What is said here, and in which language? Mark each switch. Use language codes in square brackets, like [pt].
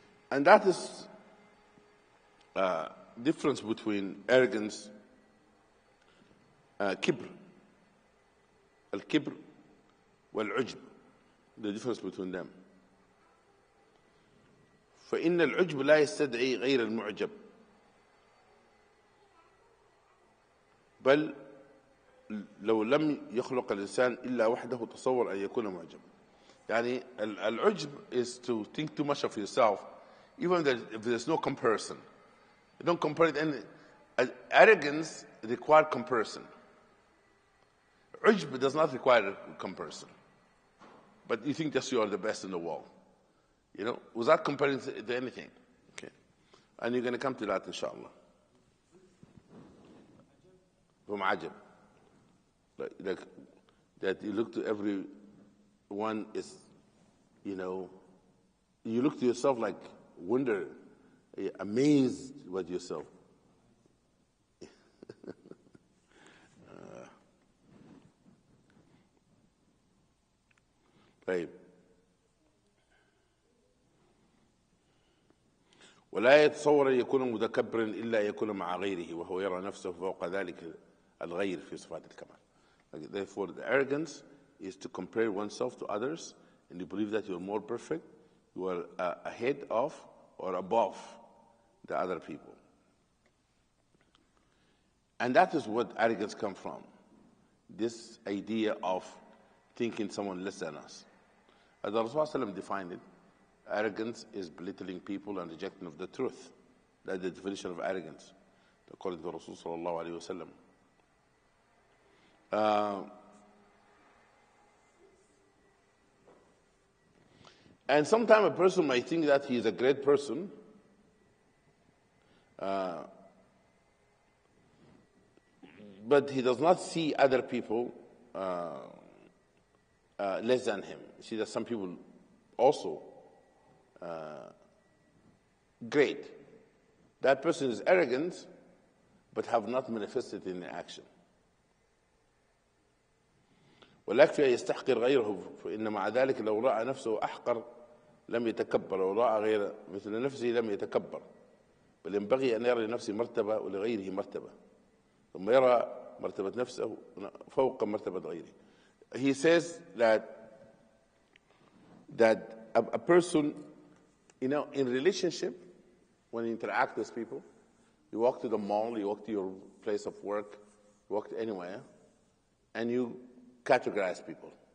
[en] And that is difference between arrogance, kibr, al-kibr wal-ujb, the difference between them. [ar] فإن العجب لا يستدعي غير المعجب بل لو لم يخلق الإنسان إلا وحده تصور أن يكون معجب. يعني العجب [en] is to think too much of yourself, even if there's no comparison. You don't compare it. And arrogance requires comparison. Ujb does not require comparison. But you think that you are the best in the world. You know, without comparing to anything. Okay. And you're going to come to that, inshallah. From ajab. Like that you look to everyone is, you know, you look to yourself like wonder, amazed with yourself. Right. [ar] ولا يتصور أن يكون متكبرا إلا يكون مع غيره وهو يرى نفسه فوق ذلك الغير في صفات الكمال. [en] Therefore, the arrogance is to compare oneself to others, and you believe that you're more perfect, you are ahead of or above the other people. And that is what arrogance comes from. This idea of thinking someone less than us. As the Rasulullah defined it, arrogance is belittling people and rejecting of the truth. That's the definition of arrogance, according to Rasul sallallahu alaihi wasallam. And sometimes a person might think that he is a great person, but he does not see other people less than him. You see that some people also great. That person is arrogant, but have not manifested in action. [ar] ولا يكفي أن يستحقر غيره، فإن مع ذلك لو رأى نفسه أحقر لم يتكبر، ولو رأى غير مثل نفسه لم يتكبر، بل ينبغي أن يرى لنفسه مرتبة ولغيره مرتبة، ثم يرى مرتبة نفسه فوق مرتبة غيره. [en] He says that a person, in relationship, when you interact with people, you walk to the mall, you walk to your place of work, you walk to anywhere, and you categorize people.